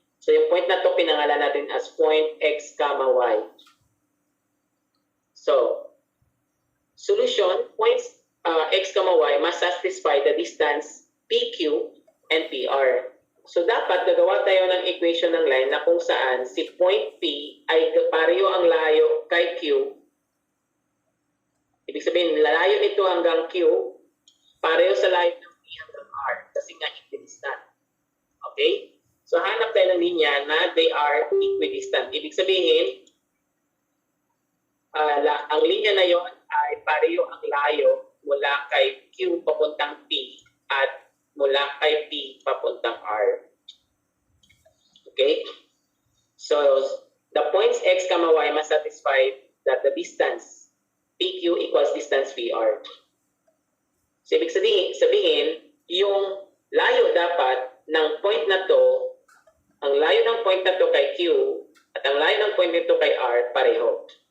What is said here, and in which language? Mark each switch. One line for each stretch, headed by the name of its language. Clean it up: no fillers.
Filipino: So yung point na to pinangalan natin as point x, y.
English: So, solution, points x, y must satisfy the distance PQ and PR.
Filipino: So dapat gagawa tayo ng equation ng line na kung saan si point P ay pareho ang layo kay Q. Ibig sabihin, layo nito hanggang Q, pareho sa layo ng P hanggang R kasi nga equidistant. Okay? So hanap tayo ng linya na
English: they are equidistant.
Filipino: Ibig sabihin, ang linya na yon ay pareho ang layo mula kay Q papuntang P at mula kay P papuntang R. Okay?
English: So, the points x, y must satisfy that the distance PQ equals distance PR.
Filipino: So, ibig sabihin, yung layo dapat ng point na to, ang layo ng point na to kay Q at ang layo ng point nito kay R, pareho.